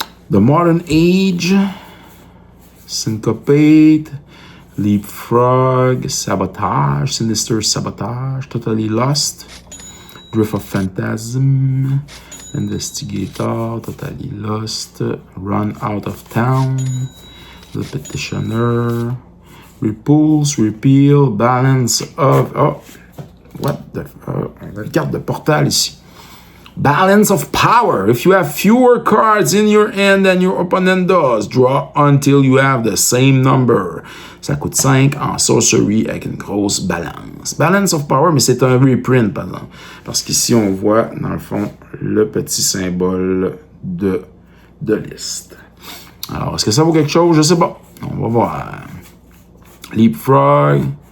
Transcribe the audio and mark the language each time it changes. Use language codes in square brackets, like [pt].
[en] The Modern Age, Syncopate, Leapfrog, Sabotage, Sinister Sabotage, Totally Lost, Drift of Phantasm, Investigator, Totally Lost, Run Out of Town, The Petitioner, Repulse, Repeal, Balance of... Oh, what the... [fr] on a une carte de portal ici. [en] Balance of Power. If you have fewer cards in your hand than your opponent does, draw until you have the same number. [fr] Ça coûte 5 en sorcery avec une grosse balance. Balance of Power, mais c'est un reprint, par exemple. Parce qu'ici, on voit, dans le fond, le petit symbole de liste. Alors, est-ce que ça vaut quelque chose? Je sais pas. On va voir. Leapfrog.